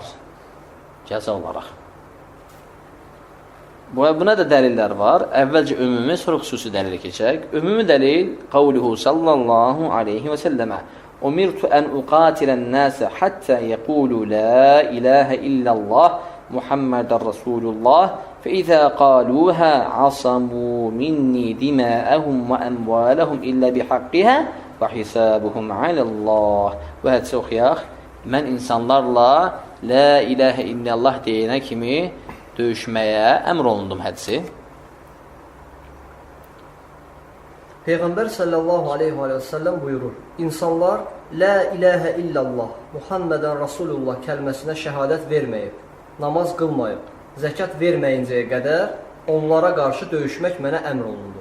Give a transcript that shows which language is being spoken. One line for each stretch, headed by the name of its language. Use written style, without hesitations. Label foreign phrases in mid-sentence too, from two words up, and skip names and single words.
Azerbaijani: Cəza olaraq. Buna da dəlillər var. Əvvəlcə ümumi, sonra xüsusi dəlil keçək. Ümumi dəlil
Arabic: قوله صلى الله عليه وسلم أمرت أن أقاتل الناس حتى يقول لا إله إلا الله محمدا رسول الله فإذا قالوها عصموا مني دماءهم وأموالهم إلا بحقها وحسابهم على الله.
Azerbaijani: Və hədisi oxuyaq. Mən insanlarla
Arabic: لا إله إلا الله
Azerbaijani: deyənə kimi döyüşməyə əmr olundum hədisi. Peyğəmbər
Arabic: صلى الله عليه وسلم
Azerbaijani: buyurur. İnsanlar
Arabic: لا إله إلا الله محمدا رسول الله
Azerbaijani: kəlməsinə şəhadət verməyib, namaz qılmayıb, zəkat verməyincəyə qədər onlara qarşı döyüşmək mənə əmr olundu.